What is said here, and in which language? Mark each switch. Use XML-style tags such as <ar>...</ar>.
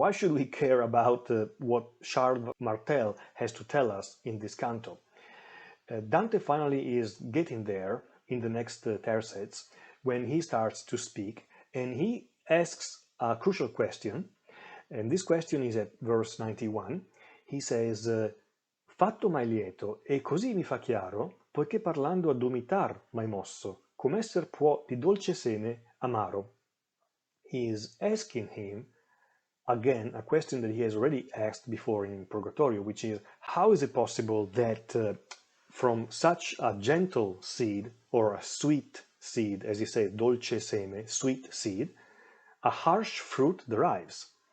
<en>Why should we care about what Charles Martel has to tell us in this canto? Dante finally is getting there in the next tercets when he starts to speak, and he asks a crucial question, and this question is at verse 91. He says,</en> <it>fatto m'hai lieto, e così mi fa chiaro, poiché parlando ad omitar m'hai mosso, come esser può di dolce seme amaro.</it> <en>He is asking him, again, a question that he has already asked before in Purgatorio, which is, how is it possible that from such a gentle seed, or a sweet seed, as you say, dolce seme, sweet seed, a harsh fruit derives?</en>